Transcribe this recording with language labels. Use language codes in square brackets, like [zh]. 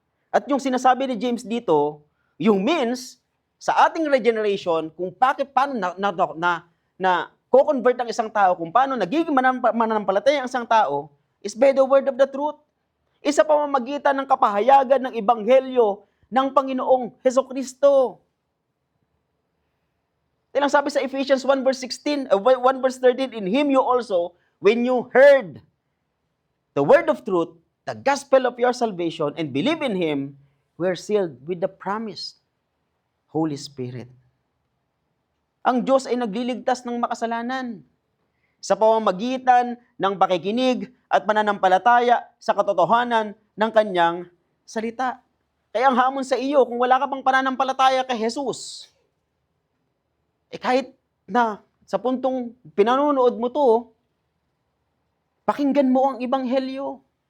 [tl] At yung sinasabi ni James dito, yung means sa ating regeneration, kung paano na co-convert ang isang tao, kung paano nagiging mananampalataya ang isang tao, [en] is by the word of the truth. [tl] Isa pamamagitan ng kapahayagan ng Ebanghelyo ng Panginoong Hesukristo. Tilang sabi sa [en] Ephesians 1 verse 13, in Him you also, when you heard the word of truth, the gospel of your salvation, and believe in Him, we're sealed with the promised Holy Spirit. [tl] Ang Diyos ay nagliligtas ng makasalanan sa pamamagitan ng pakikinig at pananampalataya sa katotohanan ng kanyang salita. Kaya ang hamon sa iyo, kung wala ka pang pananampalataya kay Jesus, kahit na sa puntong pinanonood mo to, pakinggan mo ang Ebanghelyo.